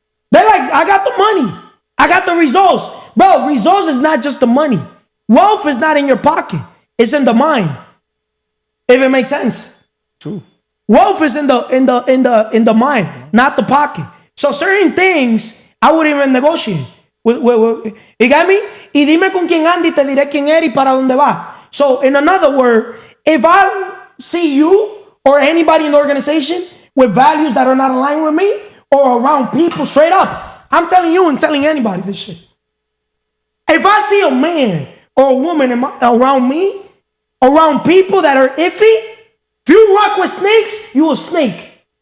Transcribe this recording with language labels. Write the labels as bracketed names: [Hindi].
[English] They're like, I got the money. I got the results. Bro, results is not just the money. Wealth is not in your pocket. It's in the mind. If it makes sense. True. Wealth is in the mind, not the pocket. So certain things I wouldn't even negotiate. You got me? [Spanish] Y dime con quién anda y te diré quién eres y para dónde va. [English] So in another word, if I see you or anybody in the organization with values that are not aligned with me or around people straight up, I'm telling you and telling anybody this shit. If I see a man or a woman around me, around people that are iffy, if you rock with snakes, you a snake.